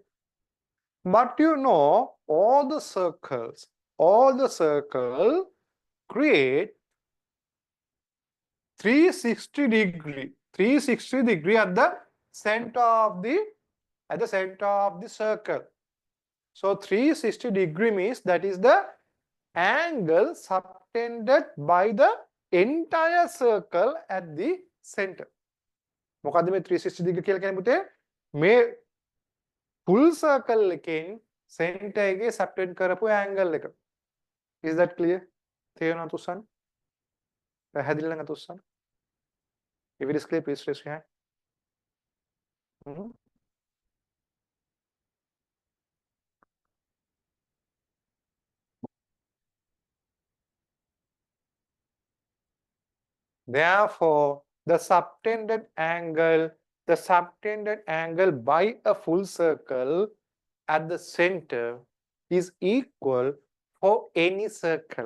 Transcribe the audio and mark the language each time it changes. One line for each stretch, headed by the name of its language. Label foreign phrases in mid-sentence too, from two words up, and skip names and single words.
English: But you know all the circles create 360 degree at the center of the circle. So 360 degree means that is the angle subtended by the entire circle at the center.
Sinhala: මොකද්ද මේ 360 degree කියලා කියන්නේ පුතේ? මේ
English: full circle
Sinhala: එකෙන් center එකේ subtend කරපු angle එක.
English: Is that clear?
Sinhala: තේරෙනවද තුස්සන්? පැහැදිලි නේද තුස්සන්?
English: If it is clear, please raise your hand. Therefore, the subtended angle by a full circle at the center is equal for any circle.